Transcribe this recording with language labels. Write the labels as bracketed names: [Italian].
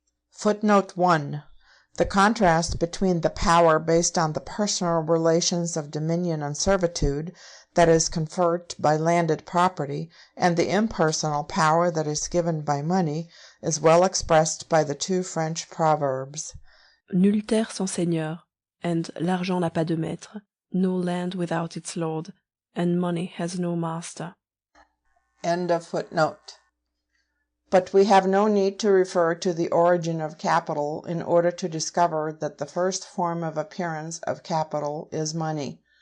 [English] Footnote 1. The contrast between the power based on the personal relations of dominion and servitude, that is conferred by landed property, and the impersonal power that is given by money, is well expressed by the two French proverbs. [French] Nulle terre sans seigneur, and l'argent n'a pas de maître. [English] No land without its lord, and money has no master. End of footnote. But we have no need to refer to the origin of capital in order to discover that the first form of appearance of capital is money.